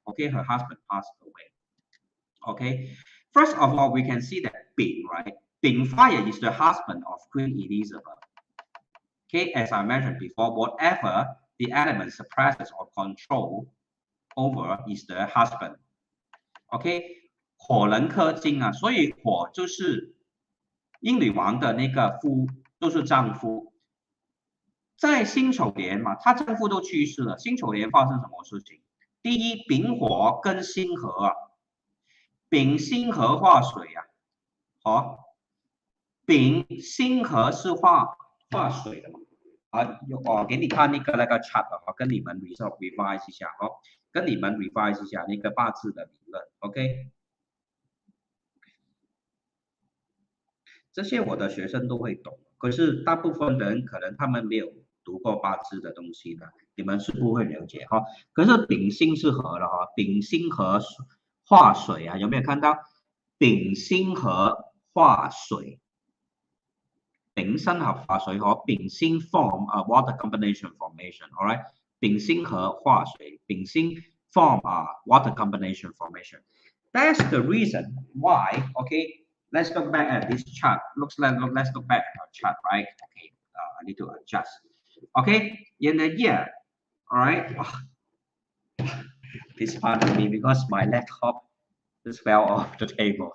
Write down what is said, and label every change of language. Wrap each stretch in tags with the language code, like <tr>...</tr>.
<en>Okay, her husband passed away. Okay, first of all, we can see that Bing, right? Bing fire is the husband of Queen Elizabeth. Okay, as I mentioned before, whatever the element suppresses or control over is the husband.</en> <zh>Okay, 火人克金啊，所以火就是英女王的那个夫，就是丈夫。在辛丑年嘛，她丈夫都去世了。辛丑年发生什么事情？第一，丙火跟辛合啊，丙辛合化水啊，好，丙辛合是化水的嘛？给你看那个 chart 啊，跟你们 revise 一下哦，跟你们 revise 一下那个八字的理论 ，OK？这些我的学生都会懂，可是大部分人可能他们没有读过八字的东西的，你们是不会了解哈。可是丙辛是合了哈，丙辛合化水啊，有没有看到？丙辛合化水，丙辛合化水和丙辛</zh> <en>form a water combination formation，all right？</en> <zh>丙辛合化水，丙辛</zh> <en>form a water combination formation。 That's the reason why. Okay, let's look back at this chart. Let's look back at our chart, right? Okay, I need to adjust. Okay, in the year, all right. Please pardon me because my laptop just fell off the table.</en>